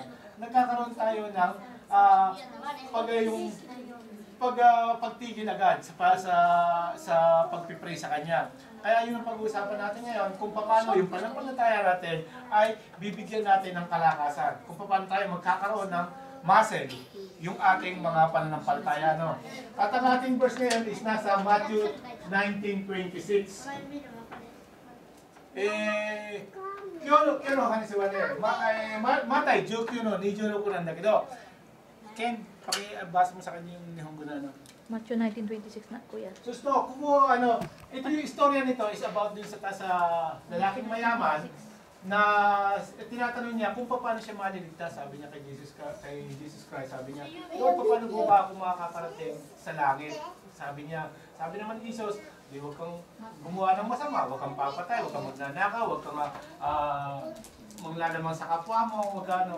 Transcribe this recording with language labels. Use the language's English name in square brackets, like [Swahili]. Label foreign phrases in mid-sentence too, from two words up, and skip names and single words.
[Filipino] Nagkakaroon tayo ng pagtigil agad sa pagpipray sa kanya. Kaya yun ang pag-uusapan natin ngayon, kung paano yung pananampalataya natin ay bibigyan natin ng kalakasan. Kung paano tayo magkakaroon ng muscle, yung ating mga pananampalataya. No? At ang ating verse ngayon is nasa Matthew 19:26. [Japanese] 今日の話はね、マタイ19の26なんだけど、Ken, [Filipino] pakibasa mo sa kanya yung Nihongo na ano. Matthew 19:26 na, kuya. So, ito yung istorya nito [English] is about [Filipino] din sa lalaking mayaman na tinatanong niya kung paano siya maliligtas. Sabi niya kay Jesus Christ, sabi niya, Lord, paano po ba ako makakarating sa langit? Sabi naman ni Jesus, di huwag kang gumawa ng masama, huwag kang papatay, huwag kang magnanakaw, huwag kang maglalamang sa kapwa mo, huwag ano.